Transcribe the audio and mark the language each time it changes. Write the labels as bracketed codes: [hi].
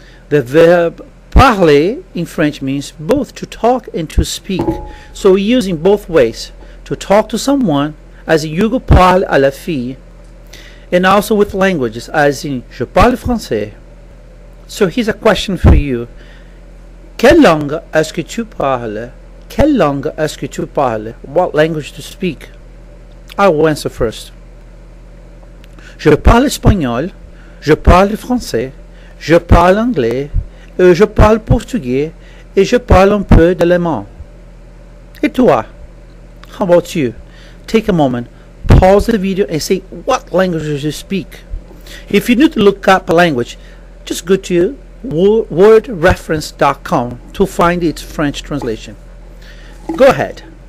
[en] The verb parler in French means both to talk and to speak. So we're using both ways. To talk to someone, as in [fr] Hugo parle à la fille, [en] and also with languages, as in [fr] je parle français. [en] So here's a question for you. [fr] Quelle langue est-ce que tu parles? Quelle langue est-ce que tu parles? [en] What language to speak? I will answer first. [fr] Je parle espagnol. Je parle français, je parle anglais, je parle portugais, et je parle un peu d'allemand. Et toi? [en] How about you? Take a moment, pause the video and say what languages you speak. If you need to look up a language, just go to wordreference.com to find its French translation. Go ahead.